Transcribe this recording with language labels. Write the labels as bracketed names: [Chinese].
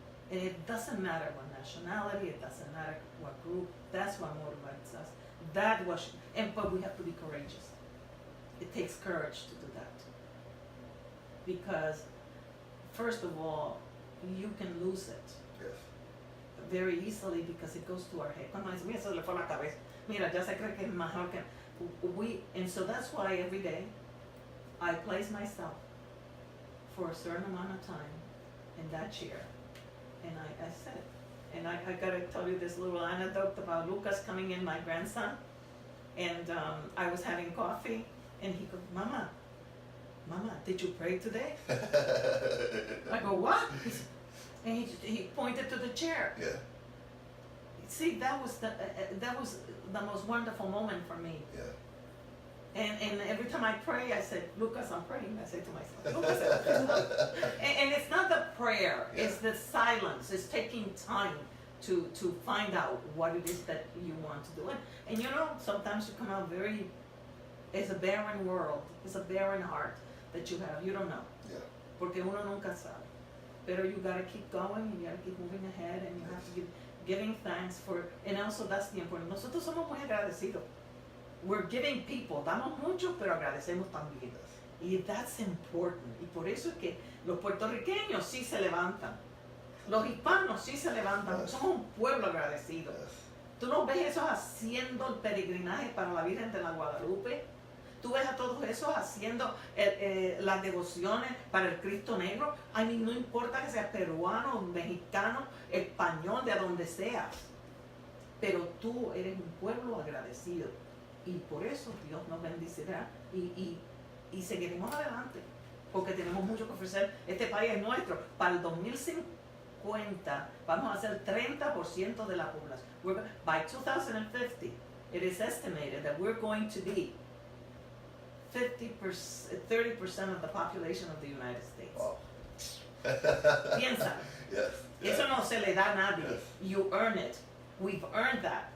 [English] And it doesn't matter what nationality, it doesn't matter what group, that's what motivates us. But we have to be courageous. It takes courage to do that. Because, first of all, you can lose it Yes. very easily because it goes to our head. [Spanish] Cuando dice, mira, se le fue la cabeza. Mira, ya se cree que es mejor que... [English] And so that's why every day I place myself for a certain amount of time in that chair. And I said it. And I gotta tell you this little anecdote about Lucas coming in, my grandson. And I was having coffee, and he goes, Mama, did you pray today? I go, what? And he pointed to the chair. Yeah. See, that was the most wonderful moment for me. Yeah. And every time I pray, I said, Lucas, I'm praying. I say to myself, Lucas, and it's not the prayer, Yeah. it's the silence. It's taking time to find out what it is that you want to do. And you know, sometimes you come out it's a barren world, it's a barren heart that you have. You don't know. Yeah. [Spanish] Porque uno nunca sabe. [English] Pero you gotta keep going, and you gotta keep moving ahead, and you have to keep giving thanks for, and also that's the important. [Spanish] Nosotros somos muy agradecidos. [English] We're giving people, [Spanish] damos mucho, pero agradecemos también. Y [English] that's important. [Spanish] Y por eso es que los puertorriqueños sí se levantan. Los hispanos sí se levantan. [English] Yes. [Spanish] Somos un pueblo agradecido. [English] Yes. [Spanish] Tú no ves esos haciendo el peregrinaje para la Virgen de la Guadalupe. Tú ves a todos esos haciendo las devociones para el Cristo Negro. [English] I mean, [Spanish] no importa que seas peruano, mexicano, español, de donde seas. Pero tú eres un pueblo agradecido. Y por eso Dios nos bendecirá y seguiremos adelante. Porque tenemos mucho que ofrecer. Este país es nuestro. Para el 2050 vamos a ser 30% de la población. [English] By 2050, it is estimated that we're going to be 30% of the population of the United States. Wow. [Spanish] Piensa. [English] Yes. [Spanish] Eso no se le da a nadie. [English] Yes. You earn it. We've earned that.